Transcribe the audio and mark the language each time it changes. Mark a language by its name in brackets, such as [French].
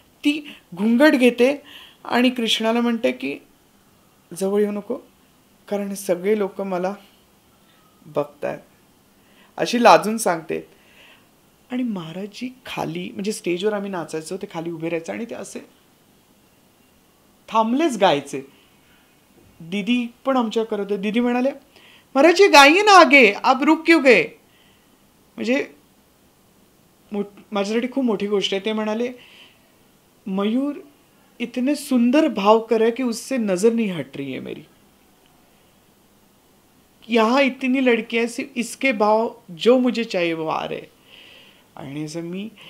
[Marathi] ती घुंगट घेते आणि कृष्णाला म्हणते की जवळ येऊ नको कारण सगळे लोक मला बघतायत अशी लाजून सांगते. आणि महाराजजी खाली म्हणजे स्टेजवर आम्ही नाचायचो, ते खाली उभे राहायचे आणि ते असे थांबलेच गायचे. दीदी पण आमच्या करत होते. दीदी म्हणाले [Hindi] महाराजजी गाइए ना आगे, आप रुक क्यों गए. [Marathi] म्हणजे माझ्यासाठी खूप मोठी गोष्ट आहे. ते म्हणाले [Hindi] मयूर इतने सुंदर भाव कर है कि उससे नजर नहीं हट रही है मेरी. यहाँ इतनी लड़कियां सिर्फ इसके भाव जो मुझे चाहिए वो आ रहे. [Marathi] आणि असं मी